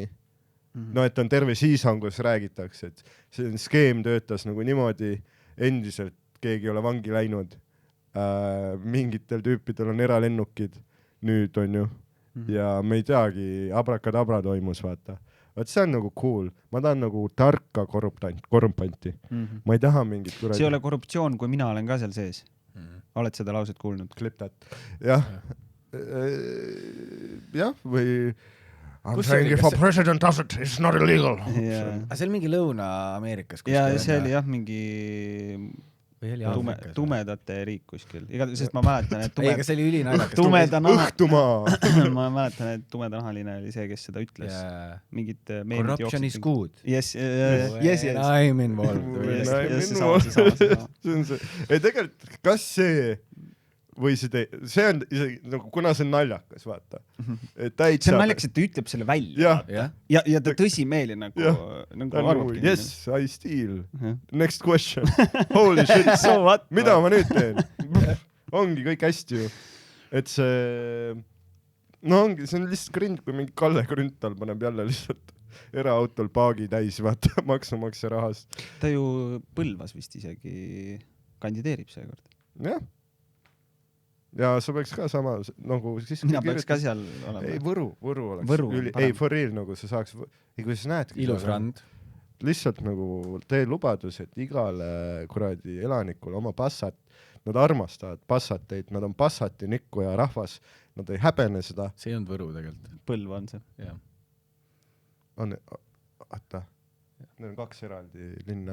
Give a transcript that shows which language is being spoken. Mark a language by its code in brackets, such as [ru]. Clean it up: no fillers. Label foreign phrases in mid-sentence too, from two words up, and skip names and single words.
[et] Et on terve season, kus räägitakse, et see skeem töötas nagu niimoodi, endiselt keegi ei ole vangi läinud, mingitel tüüpidel on eralennukid, nüüd on ju, ja me ei teagi, abrakadabra toimus, vaata. Vaat see on nagu cool, ma tahan nagu tarka korrumpanti, ma ei taha mingit kuradi... See ei ole korruptsioon, kui mina olen ka seal sees. Oled seda lauset kuulnud? [en] Clip that. [et] Jah, või... [en] I'm saying if a president does it, it's not illegal. [et] Aga see oli mingi Lõuna-Ameerikas. Ja see oli jah mingi tumedate riik kuskil. Sest ma mäletan, et ega see oli ülinaljakas. Õhtumaa. Ma mäletan, et tumedanahaline oli see, kes seda ütles. Mingid meemid jooksid. [en] Corruption is good. Yes. I'm involved. [et] See on see. Ei tegelikult, kas see või see on isegi nagu, kuna see on naljakas, vaata. See on naljakas, et ta ütleb selle välja. Ja ta tõsimeeli nagu arvabki. [en] Yes, I steal. Next question. Holy shit. [et] Mida ma nüüd teen? Ongi kõik hästi ju. Et see... No ongi, see on lihtsalt grind, kui mingi Kalle Grünthal paneb jälle lihtsalt eraautol paagi täis, vaata, maksumaksja rahast. Ta ju Põlvas vist isegi kandideerib seekord. Jah. Ja sa peaks ka sama nagu siis mina peaks ka seal olema. Ei, Võru oleks. Ei, [en] for real [et] nagu sa saaks, kui sa näed ilus rand. Lihtsalt nagu tee lubadus, et igale kuradi elanikule oma Passat, nad armastavad Passateid, nad on Passati nikku ja rahvas, nad ei häbene seda. See on Võru tegelikult. Põlv on see. Jah. On, oota, need on 2 eraldi linna.